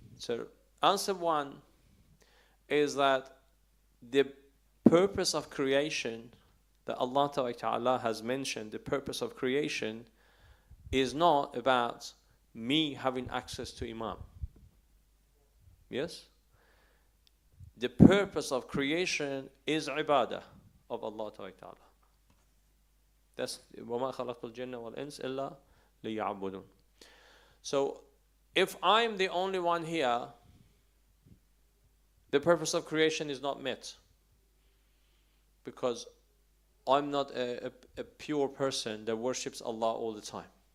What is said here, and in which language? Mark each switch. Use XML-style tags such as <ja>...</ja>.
<en>So answer one is that the purpose of creation that Allah Ta'ala has mentioned, the purpose of creation is not about me having access to Imam. Yes? The purpose of creation is ibadah of Allah Ta'ala. That's</en> <ar>وَمَا خَلَقْتُ الْجِنَّ وَالْإِنسَ إِلَّا لِيَعْبُدُونَ.</ar> <en>So if I'm the only one here, the purpose of creation is not met, because I'm not a pure person that worships Allah all the time.</en>